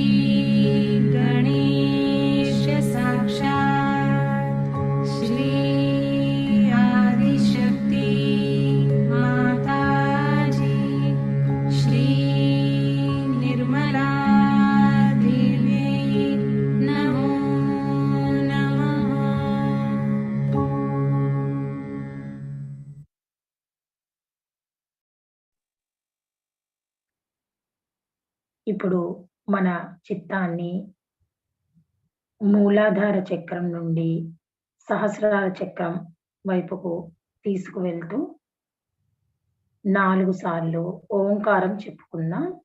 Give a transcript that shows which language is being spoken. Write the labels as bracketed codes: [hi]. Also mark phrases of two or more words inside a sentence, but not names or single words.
[sa] गणेश साक्षात् श्री आदिशक्ति माताजी श्री निर्मला देवी नमो नमः। [te] ఇప్పుడు మన చిత్తాన్ని మూలాధార చక్రం నుండి సహస్రార చక్రం వైపుకు తీసుకువెళ్తూ 4 సార్లు ఓంకారం చెప్పుకుందాం.